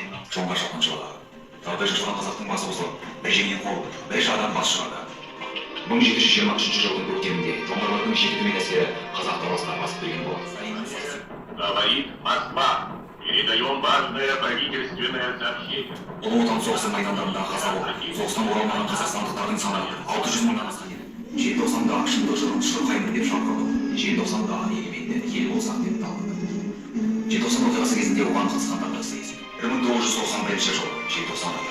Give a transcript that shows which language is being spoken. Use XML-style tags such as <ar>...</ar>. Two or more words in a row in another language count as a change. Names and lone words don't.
<kk>жоңға шапқыншы бала. Тағдай шашқан қазақтың басы қосылып, бәйжеңнен қол, бәйшадан бас шығарды. 1723 жылдың көктемінде жоңғарлардың 7 әскері қазақ даласына басып кірген болады.</kk> <ru>Говорит Москва. Передаем важное правительственное сообщение.</ru> <kk>Ұлы отан соғысы майдандарында қаза болып, соғыстан оралмаған қазақстандықтардың саны 600 мыңнан асқан еді. Желтоқсанда шындық жырын шырқаймын деп шақырды. Желтоқсанда егеменді ел болсақ деп талпынды. Желтоқсан оқиғасы кезінде оған қатысқандардың sayısı 1991 жылы желтоқсан айы.</kk>